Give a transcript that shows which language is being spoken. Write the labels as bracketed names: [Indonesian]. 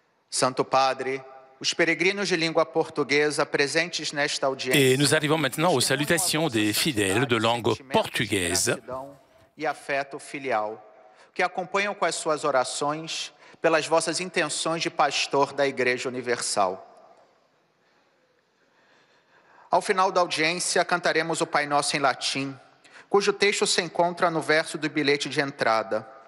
[Portuguese] Santo Padre, os peregrinos de língua portuguesa presentes nesta audiência. [French] Et nous arrivons maintenant aux salutations des fidèles de langue portugaise. [Portuguese] E afeto filial, que acompanham com as suas orações pelas vossas intenções de pastor da Igreja Universal. Ao final da audiência, cantaremos o Pai Nosso em latim, cujo texto se encontra no verso do bilhete de entrada.